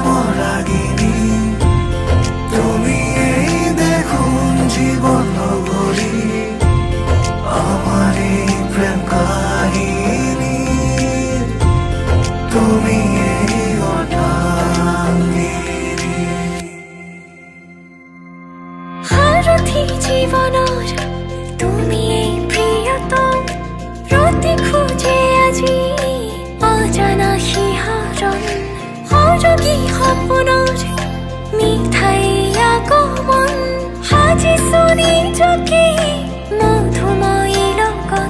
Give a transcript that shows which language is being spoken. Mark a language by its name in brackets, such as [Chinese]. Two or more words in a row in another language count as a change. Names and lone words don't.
[Bangla] রাগিনী, তুমি এই দেখুন জীবন নগরী, আমার এই প্রেম কাহিনী, তুমি এই অর্ধাঙ্গিনী। [Assamese] সারথি জীবনৰ তুমি এই প্ৰিয়তম, ৰতি খোজে আজি অজানা শিহৰণ, সৰগী সপোনৰ মিঠাই আগমন, সাজিছো নিজকে মধুময়ী লগন।